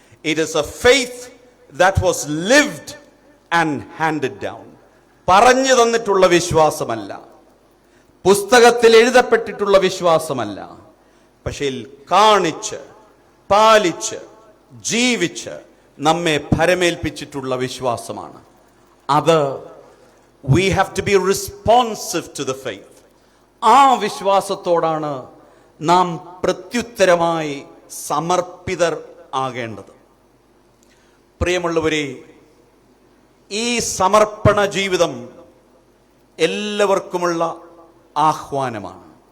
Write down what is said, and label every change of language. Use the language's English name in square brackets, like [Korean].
[English] It is a faith that was lived and handed down. [Malayalam] പറഞ്ഞു തന്നിട്ടുള്ള വിശ്വാസമല്ല, പുസ്തകത്തിൽ എഴുതപ്പെട്ടിട്ടുള്ള വിശ്വാസമല്ല, പക്ഷേ കാണിച്ച് പാലിച്ച് ജീവിച്ച് നമ്മെ ഭരമേൽപ്പിച്ചിട്ടുള്ള വിശ്വാസമാണ് അത്. [English] We have to be responsive to the faith. [Malayalam] ആ വിശ്വാസത്തോടാണ് നാം പ്രത്യുത്തരമായി സമർപ്പിതർ ആകേണ്ടത്. പ്രിയമുള്ളവരെ, ഈ സമർപ്പണ ജീവിതം എല്ലാവർക്കുമുള്ള ആഹ്വാനമാണ്.